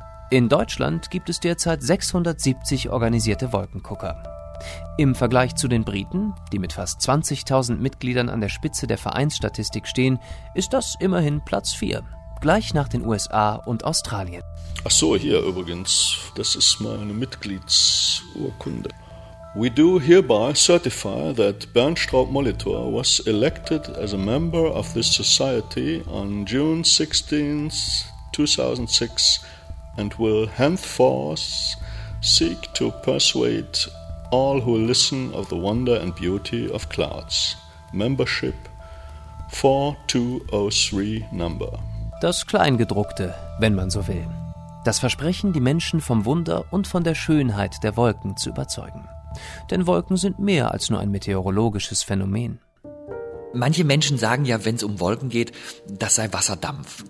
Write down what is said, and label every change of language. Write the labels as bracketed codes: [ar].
[de] In Deutschland gibt es derzeit 670 organisierte Wolkengucker. Im Vergleich zu den Briten, die mit fast 20.000 Mitgliedern an der Spitze der Vereinsstatistik stehen, ist das immerhin Platz 4. Gleich nach den USA und Australien. Ach so, hier übrigens, das ist meine Mitgliedsurkunde. [en] We do hereby certify that Bernd Straub-Molitor was elected as a member of this society on June 16, 2006 and will henceforth seek to persuade all who listen of the wonder and beauty of clouds. Membership 4203 number. [de] Das Kleingedruckte, wenn man so will. Das Versprechen, die Menschen vom Wunder und von der Schönheit der Wolken zu überzeugen. Denn Wolken sind mehr als nur ein meteorologisches Phänomen. Manche Menschen sagen ja, wenn es um Wolken geht, das sei Wasserdampf.